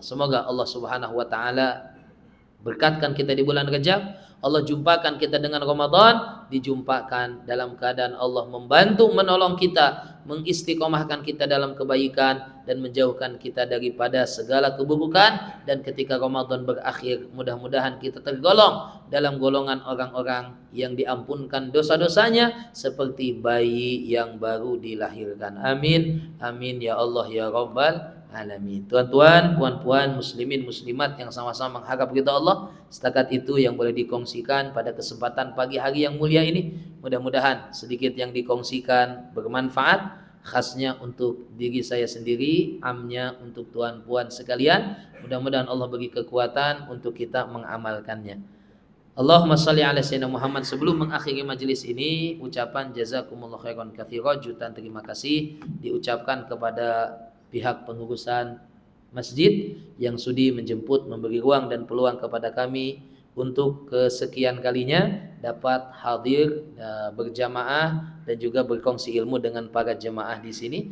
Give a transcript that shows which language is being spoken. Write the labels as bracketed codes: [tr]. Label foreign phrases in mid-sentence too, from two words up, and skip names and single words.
[ms] Semoga [ar] الله سبحانه وتعالى [ms] berkatkan kita di bulan Rajab, Allah jumpakan kita dengan Ramadan, dijumpakan dalam keadaan Allah membantu menolong kita, mengistiqomahkan kita dalam kebaikan dan menjauhkan kita daripada segala keburukan. Dan ketika Ramadan berakhir, mudah-mudahan kita tergolong dalam golongan orang-orang yang diampunkan dosa-dosanya seperti bayi yang baru dilahirkan. [ar] آمين آمين يا الله يا رب العالمين. [ms] Tuan-tuan, puan-puan, muslimin, muslimat yang sama-sama mengharap ridha Allah, setakat itu yang boleh dikongsikan pada kesempatan pagi hari yang mulia ini. Mudah-mudahan sedikit yang dikongsikan bermanfaat, khasnya untuk diri saya sendiri, amnya untuk tuan-puan sekalian. Mudah-mudahan Allah beri kekuatan untuk kita mengamalkannya. [ar] اللهم صل على سيدنا محمد. [ms] Sebelum mengakhiri majelis ini, ucapan [ar] جزاكم الله خيرا كثيرا, [ms] jutaan terima kasih diucapkan kepada pihak pengurusan masjid yang sudi menjemput, memberi ruang dan peluang kepada kami untuk kesekian kalinya dapat hadir berjamaah dan juga berkongsi ilmu dengan para jemaah di sini.